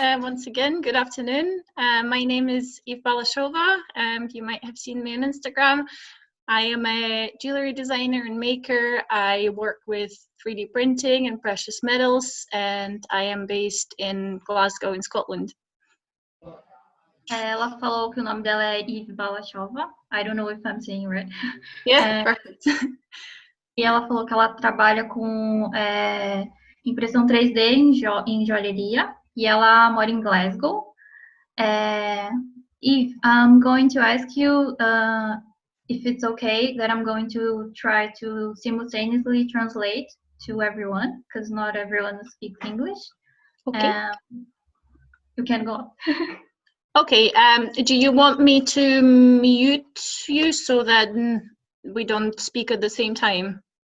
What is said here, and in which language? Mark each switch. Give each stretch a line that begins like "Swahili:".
English: Once again, good afternoon. My name is Eve Balashova. You might have seen me on Instagram. I am a jewelry designer and maker. I work with 3D printing and precious metals, and I am based in Glasgow, in Scotland.
Portuguese: Ela falou que o nome dela é Eve Balashova.
English: I don't know if I'm saying it right. Yeah, perfect.
Portuguese: E ela falou que ela trabalha com impressão 3D em joalheria e ela mora em Glasgow.
English: Eve, I'm going to ask you if it's okay that I'm going to try to simultaneously translate to everyone, because not everyone speaks English. Okay. You can go on. Okay, do you want me to mute you so that we don't speak at the same time?